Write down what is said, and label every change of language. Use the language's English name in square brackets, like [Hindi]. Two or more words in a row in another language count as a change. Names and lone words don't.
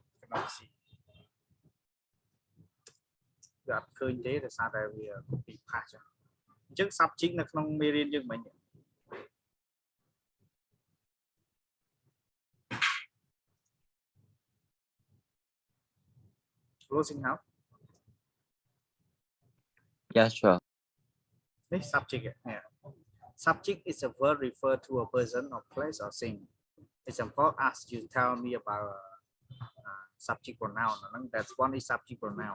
[English] Let's see [Khmer] វាអត់ឃើញទេដោយសារតែវា [English] copy paste [Khmer] អញ្ចឹង subject នៅក្នុងមេរៀនយើងមិញ [English] closing how Yeah, sure. this subject yeah. Subject is a word refer to a person or place or thing example as you tell me about subject pronoun that's one is subject pronoun.